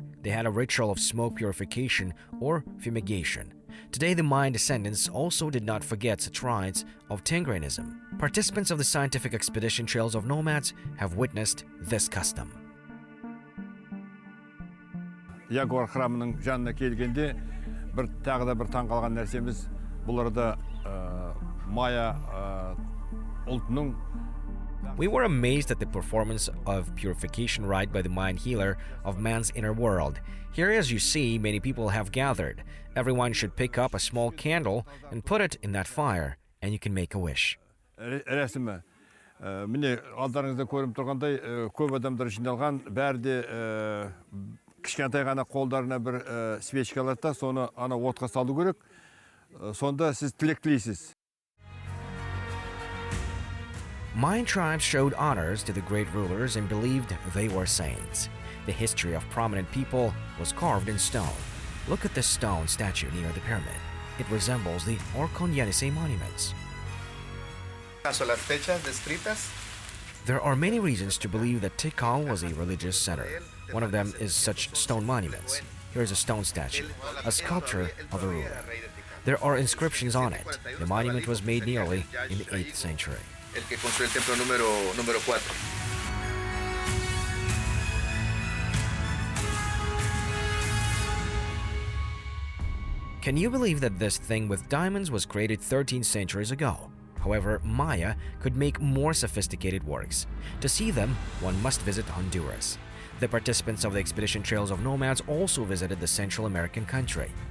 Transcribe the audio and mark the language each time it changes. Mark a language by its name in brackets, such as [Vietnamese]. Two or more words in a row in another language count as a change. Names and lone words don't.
[English] They had a ritual of smoke purification or fumigation. Today, the Mayan descendants also did not forget such rites of Tingrenism. Participants of the scientific expedition Trails of Nomads have witnessed this custom. [Kazakh] Jaguar храмының жанына келгенде, тағы да бір таң қалған нәрсеміз, бұларда Майя ұлтының. [English] We were amazed at the performance of purification rite by the Mayan healer of man's inner world. Here, as you see, many people have gathered. Everyone should pick up a small candle and put it in that fire, and you can make a wish. [Kazakh] Рәсімі. Міне, алдарыңызда көріп тұрғандай, көп адамдар жиналған, бәрі де кішкентай ғана қолдарына бір свечка алады да, соны ана отқа салу керек. Сонда сіз тілек тілейсіз. [English] Mayan tribes showed honors to the great rulers and believed they were saints. The history of prominent people was carved in stone. Look at this stone statue near the pyramid. It resembles the Orkhon-Yenisei monuments. There are many reasons to believe that Tikal was a religious center. One of them is such stone monuments. Here is a stone statue, a sculpture of the ruler. There are inscriptions on it. The monument was made nearly in the 8th century. [Spanish] El que construyó el templo número 4. [English] Can you believe that this thing with diamonds was created 13 centuries ago? However, Maya could make more sophisticated works. To see them, one must visit Honduras. The participants of the expedition Trails of Nomads also visited the Central American country.